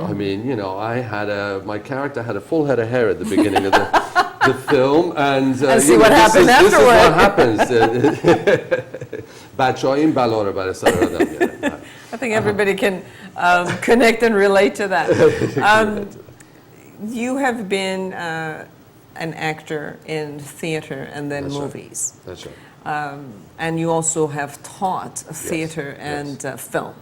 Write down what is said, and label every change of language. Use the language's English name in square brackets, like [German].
[English] I mean, my character had a full head of hair at the beginning of the film, and see what happened afterward. This is what happens. [Persian] بچه‌ها این بلا رو برای سر آدم میارن. [English] I think everybody can connect and relate to that. You have been an actor in theater and then That's right. movies. That's right. And you also have taught theater and film.